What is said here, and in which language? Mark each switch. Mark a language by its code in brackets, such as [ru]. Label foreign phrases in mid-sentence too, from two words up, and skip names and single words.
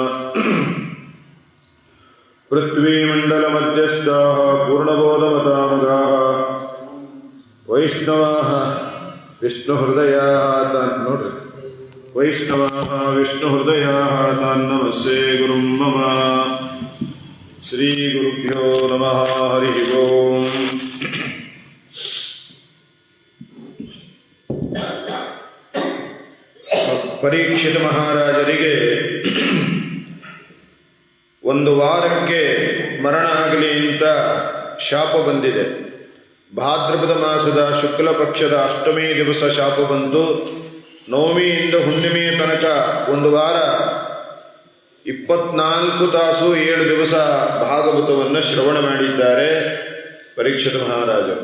[sa] पृथ्वीमण्डलमध्यस्थाः पूर्णबोधमतामगाः वैष्णवाः विष्णुहृदयाः नोड्रि वैष्णवाः विष्णुहृदयाः तान्नमस्ये गुरुं मम। श्रीगुरुभ्यो नमः। हरिः ओम्। [kn] ಪರೀಕ್ಷಿತ ಮಹಾರಾಜರಿಗೆ ಒಂದು ವಾರಕ್ಕೆ ಮರಣ ಆಗಲಿ ಅಂತ ಶಾಪ ಬಂದಿದೆ. ಭಾದ್ರಪದ ಮಾಸದ ಶುಕ್ಲ ಪಕ್ಷದ ಅಷ್ಟಮಿ ದಿವಸ ಶಾಪ ಬಂದು ನವಮಿಯಿಂದ ಹುಣ್ಣಿಮೆಯ ತನಕ ಒಂದು ವಾರ 24 ತಾಸು 7 ದಿವಸ ಭಾಗವತವನ್ನು ಶ್ರವಣ ಮಾಡಿದ್ದಾರೆ ಪರೀಕ್ಷಿತ ಮಹಾರಾಜರು.